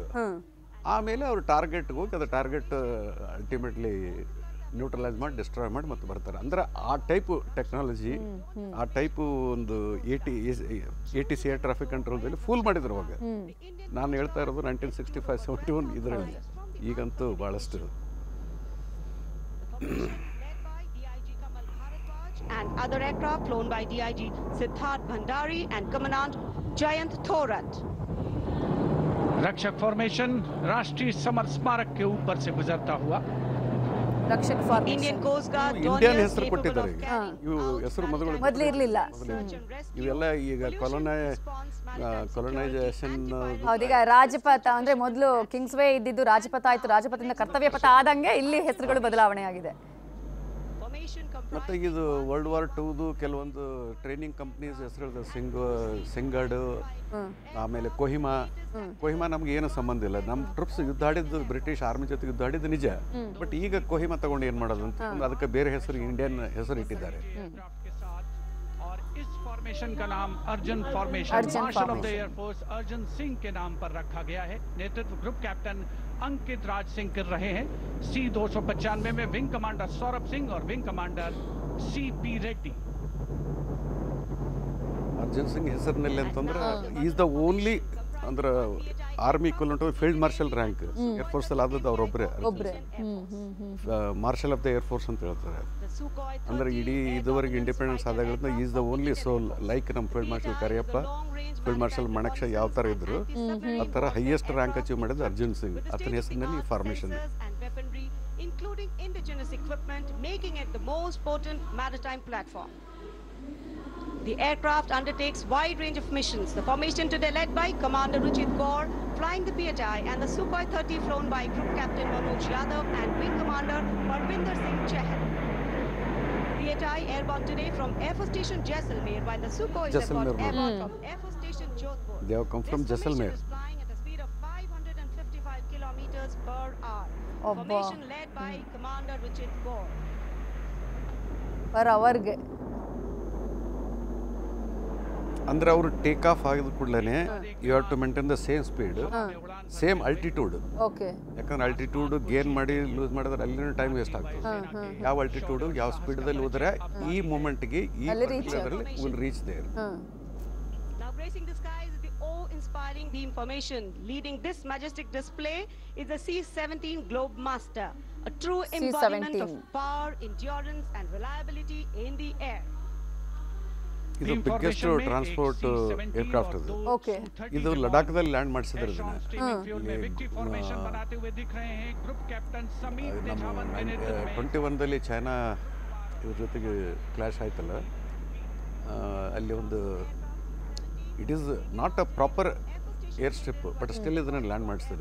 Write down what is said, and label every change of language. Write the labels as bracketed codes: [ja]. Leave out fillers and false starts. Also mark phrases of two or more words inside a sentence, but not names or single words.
[kn] ಆಮೇಲೆ ಅವರು ಟಾರ್ಗೆಟ್ಗೆ ಹೋಗಿ ಅದು ಟಾರ್ಗೆಟ್ [en] ultimately neutralize [kn] ಮಾಡಿ ಡಿಸ್ಟ್ರಾಯ್ ಮಾಡಿ ಮತ್ತೆ ಬರ್ತಾರೆ. ಅಂದ್ರೆ ಆ [en] type technology, [kn] ಆ ಟೈಪ್ ಒಂದು [en] ATC air traffic [kn] ಕಂಟ್ರೋಲ್ದಲ್ಲಿ ಫೂಲ್ ಮಾಡಿದ್ರು ಅವಾಗ. ನಾನು ಹೇಳ್ತಾ ಇರೋದು 1965-71 ಇದರಲ್ಲಿ. ಈಗಂತೂ ಭಾಳಷ್ಟು. [en] And other aircraft flown by DIG Siddharth Bhandari and Commandant Jayant Thorat. [hi] रक्षक फॉर्मेशन राष्ट्रीय समर स्मारक के ऊपर से गुजरता हुआ [kn] ರಕ್ಷಕ್ ಫಾರ್ಮೇಷನ್. [en] Indian Coast Guard [kn] ಇಂಡಿಯನ್ ಹೆಸರು ಕೊಟ್ಟಿದ್ದಾರೆ. ಇವು ಹೆಸರು ಮೊದಲು ಇರಲಿಲ್ಲ. ಇವೆಲ್ಲ ಈಗ ಕೊಲೊನೈಸೇಷನ್. ಹೌದೀಗ ರಾಜಪಥ ಅಂದ್ರೆ ಮೊದಲು ಕಿಂಗ್ಸ್ ವೇ ಇದ್ದಿದ್ದು ರಾಜಪಥ ಆಯ್ತು, ರಾಜಪಥದಿಂದ ಕರ್ತವ್ಯ ಪಥ ಆದಂಗೆ ಇಲ್ಲಿ ಹೆಸರುಗಳು ಬದಲಾವಣೆ ಆಗಿದೆ. ಮತ್ತೆ ಇದು World War II ಕೆಲವೊಂದು [en] training companies [kn] ಹೆಸರು, ಸಿಂಗಡ್, ಆಮೇಲೆ ಕೊಹಿಮಾ ನಮ್ಗೆ ಏನು ಸಂಬಂಧ ಇಲ್ಲ. ನಮ್ಮ ಟ್ರೂಪ್ಸ್ ಯುದ್ಧ ಆಡಿದ್ದು [en] British army [kn] ಜೊತೆ ಯುದ್ಧ ಆಡಿದ್ದು ನಿಜ. ಬಟ್ ಈಗ ಕೊಹಿಮಾ ತಗೊಂಡು ಏನ್ ಮಾಡೋದು ಅಂತ ಅದಕ್ಕೆ ಬೇರೆ ಹೆಸರು, ಇಂಡಿಯನ್ ಹೆಸರು ಇಟ್ಟಿದ್ದಾರೆ. [hi] इस फॉर्मेशन का नाम अर्जुन फॉर्मेशन [en] Marshal of the Air Force [hi] अर्जुन सिंह के नाम पर रखा गया है. नेतृत्व ग्रुप कैप्टन अंकित राज सिंह कर रहे हैं. C-295 में विंग कमांडर सौरभ सिंह और विंग कमांडर CP रेड्डी. [kn] ಅರ್ಜುನ್ ಸಿಂಗ್ ಹೆಸರಿನಲ್ಲಿ ಅಂತಂದ್ರೆ [en] is the only [kn] ಅಂದ್ರೆ [en] army equivalent field marshal rank air force [kn] ಅಲ್ಲಿ ಆದದ್ದು ಅವರೊಬ್ಬರೇ. [en] Marshal of the Air Force [kn] ಅಂತ ಹೇಳ್ತಾರೆ. ಅಂದ್ರೆ ಇಡೀ ಇದುವರೆಗೆ ಇಂಡಿಪೆಂಡೆನ್ಸ್ ಆದಾಗಳಿಂದ [en] is the only sole. [kn] ಲೈಕ್ ನಮ್ಮ ಫೀಲ್ಡ್ ಮಾರ್ಷಲ್ ಕರಿಯಪ್ಪ, ಫೀಲ್ಡ್ ಮಾರ್ಷಲ್ ಮಣಕ್ಷ ಯಾವ ಥರ ಇದ್ರು ಆ ಥರ [en] highest rank achieve [kn] ಮಾಡಿದ್ದು ಅರ್ಜುನ್ ಸಿಂಗ್. ಆತನ ಹೆಸರಿನಲ್ಲಿ ಈ ಫಾರ್ಮೇಷನ್. [en] including indigenous equipment, making it the most potent maritime platform. The aircraft undertakes wide range of missions. The formation today led by Commander Ruchit Kaur, flying the PHI, and the Sukhoi 30 flown by Group Captain Manoj Yadav and Wing Commander Parvinder Singh Chahal. CHI airborne today from Air Force Station Jaisalmer, while the Sukhoi Jaisalmer Leopard road. airborne from Air Force Station Jodhpur. They have come from This formation Jaisalmer. is flying at a speed of 555 kilometers per hour. Abba. Formation led by Commander Richard Gore. per hourಗೆ. [kn] ಅಂದರೆ ಅವರು [en] take off [kn] ಆಗಿದ ಕೂಡಲೇ [en] you have to maintain the same speed same altitude. [kn] ಓಕೆ. ಯಾಕಂದ್ರೆ [en] altitude gain [kn] ಮಾಡಿ ಲೂಸ್ ಮಾಡಿದ್ರೆ ಅಲ್ಲಿನ [en] time waste [kn] ಆಗ್ತದೆ. ಯಾವ ಅಲ್ಟಿಟ್ಯೂಡ್ ಯಾವ ಸ್ಪೀಡಲ್ಲಿ ಹೋದರೆ ಈ ಮೂಮೆಂಟ್ಗೆ ಈ [en] particularly will reach there. Now gracing the skies is the awe-inspiring beam formation. Leading this majestic display is the C-17 Globemaster, a true embodiment of power, endurance and reliability in the air. [kn] ಇದು [en] biggest transport aircraft [kn] ಅದು. ಓಕೆ. ಇದು ಲಡಾಖ್ದಲ್ಲಿ ಲ್ಯಾಂಡ್ ಮಾಡಿಸಿದ್ರೆ ಇದನ್ನ. ನಮ್ಮ 21ದಲ್ಲಿ ಚೈನಾ ಇವ್ರ ಜೊತೆಗೆ ಕ್ಲಾಶ್ ಆಯ್ತಲ್ಲ, ಅಲ್ಲಿ ಒಂದು [en] it is not a proper air strip but still [kn] ಇದನ್ನ ಲ್ಯಾಂಡ್ ಮಾಡಿಸಿದೆ.